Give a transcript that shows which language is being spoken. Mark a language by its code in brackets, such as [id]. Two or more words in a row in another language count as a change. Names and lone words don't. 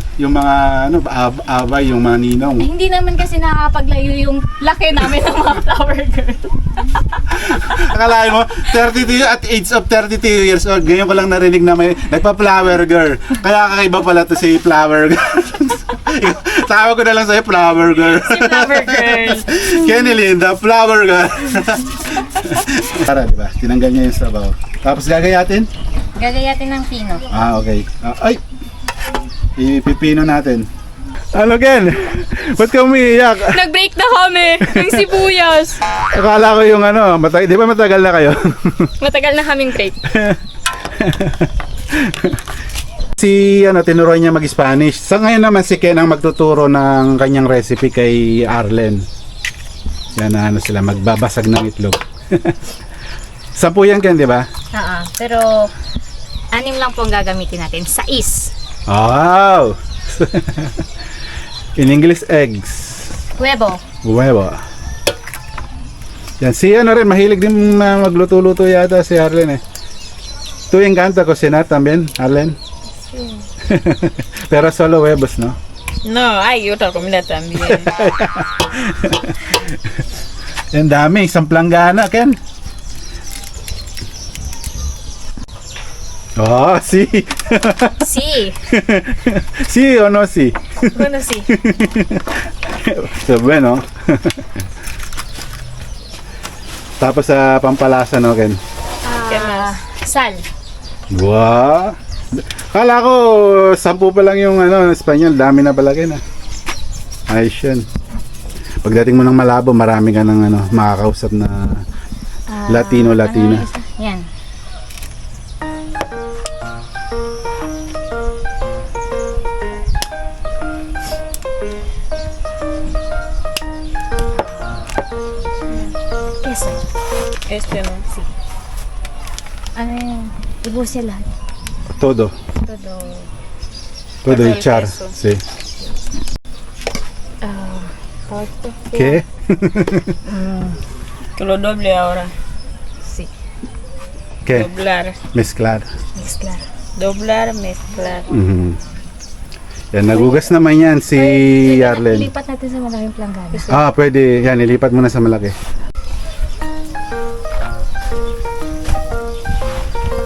[tl] Yung mga abay, yung mga ninong. Hindi naman kasi nakakapaglayo yung laki namin ng mga flower girl. Akalain mo, 32 [en] at age of 32 years old, [tl] ngayon ko lang narinig na may nagpa-flower girl. Kaya kakaiba pala to si flower girl. Tawag ko na lang sa'yo, flower girl. Si flower girl. Kenny Linda, flower girl. Para, di ba? Tinanggal niya yung sabaw. Tapos gagayatin? Gagayatin ng pino. Okay. Ay! Ipipino natin. Ano, Ken? Ba't ka umiiyak? Nag-break na kami ng sibuyas. Akala ko yung di ba matagal na kayo? Matagal na kaming break. Si tinuruan niya mag-Spanish. Sa ngayon naman si Ken ang magtuturo ng kanyang recipe kay Arlen. Yan sila magbabasag ng itlog. 10 yan, Ken, di ba? Pero 6 lang po ang gagamitin natin. 6. [en] Wow! In English, eggs. [es] Huevo. Huevo. [tl] Yan, si rin, mahilig din magluto-luto yata si Arlen eh. [es] Tu encanta cocinar también, Arlen? Sí. Pero solo huevos, ¿no? No, hay otra comida también. [tl] Yan dami, isang planggana, Ken. [es] Oh, sí. Sí. Sí o no sí? Bueno, sí. So, bueno. [tl] Tapos sa pampalasa, no, Ken? [es] Sal. [tl] Wow! Kala ko 10 pa lang yung Espanyol, dami na pala, Ken. Ayos yan. Pagdating mo ng Malabo, marami ka ng makakausap na Latino-Latina. Yan. Queso. [es] Este no. Sí. [tl] Ano yun? Ibusin lahat. [es] Todo. Todo echar. queso. Sí. Parte. ¿Qué? Que lo doble ahora. Sí. ¿Qué? Doblar. Mezclar. Mezclar. Doblar, mezclar. Mhm. [tl] Yan, nagugas naman yan si Arlen. Ilipat natin sa malaking planggana. Pwede. Yan, ilipat mo na sa malaki.